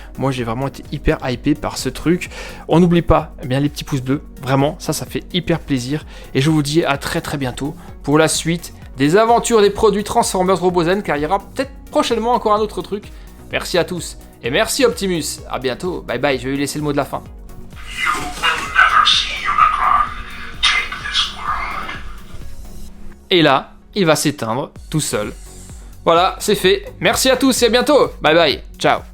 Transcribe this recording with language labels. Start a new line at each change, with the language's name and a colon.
French: Moi, j'ai vraiment été hyper hypé par ce truc. On n'oublie pas les petits pouces bleus. Vraiment, ça fait hyper plaisir. Et je vous dis à très bientôt pour la suite des aventures des produits Transformers Robozen, car il y aura peut-être prochainement encore un autre truc. Merci à tous. Et merci Optimus. À bientôt. Bye bye. Je vais lui laisser le mot de la fin.
English: You will never see Unicron take this world.
French: Et là, il va s'éteindre tout seul. Voilà, c'est fait. Merci à tous et à bientôt. Bye bye. Ciao.